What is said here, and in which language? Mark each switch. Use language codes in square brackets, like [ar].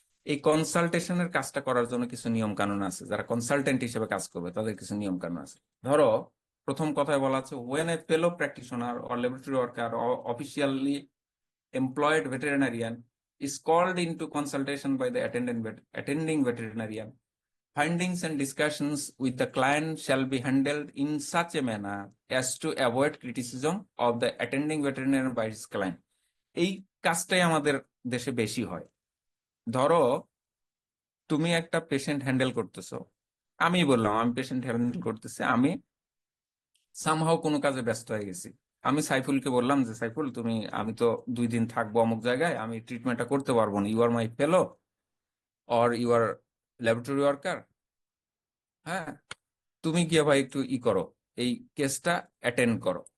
[bn] এই কনসালটেশনের কাজটা করার জন্য কিছু নিয়ম কানুন আছে, যারা কনসালটেন্ট হিসেবে কাজ করবে তাদের কিছু নিয়ম কানুন আছে। ধরো প্রথম কথায় বলা আছে, [en] When a fellow practitioner or laboratory worker officially employed veterinarian is called into consultation by the attending veterinarian. Findings and discussions with the client shall be handled in such a manner as to avoid criticism of the attending veterinarian by his client. [bn] এই কাজটাই আমাদের দেশে বেশি হয়। ধরো তুমি একটা patient handle করতেছো, আমি বললাম আমি পেশেন্ট হ্যান্ডেল করতেছি, আমি সামহাও কোনো কাজে ব্যস্ত হয়ে গেছি, আমি সাইফুলকে বললাম যে সাইফুল তুমি, আমি তো 2 দিন থাকবো অমুক জায়গায়, আমি ট্রিটমেন্টটা করতে পারবো না, [en] you are my fellow or you are laboratory worker, [bn] হ্যাঁ, তুমি গিয়ে ভাই একটু করো, এই কেসটা অ্যাটেন্ড করো।